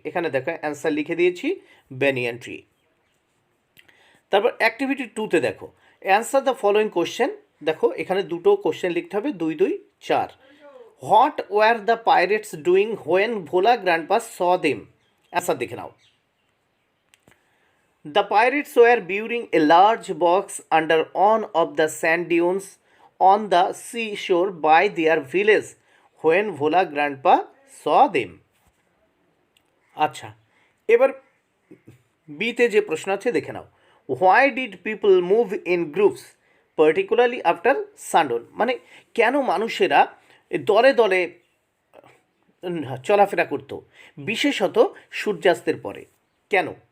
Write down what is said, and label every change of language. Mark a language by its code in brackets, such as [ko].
[bn] এখানে দেখো অ্যান্সার লিখে দিয়েছি ব্যানিয়ান ট্রি। তারপর অ্যাক্টিভিটি 2-তে দেখো, [en] Answer the following question. [bn] দেখো এখানে দুটো কোশ্চেন লিখতে হবে, 2 2 4। [en] What were the pirates doing when Bhola grandpa saw them? Answer [bn] দেখে নাও, [en] the pirates were burying a large box under one of the sand dunes on the seashore by their village when Bhola Grandpa saw them. [bn] আচ্ছা, এবার বিতে যে প্রশ্ন আছে দেখে নাও, [en] Why did people move in groups particularly after sundown? [bn] মানে কেন মানুষেরা দলে দলে চলাফেরা করতো, বিশেষত সূর্যাস্তের পরে, কেন?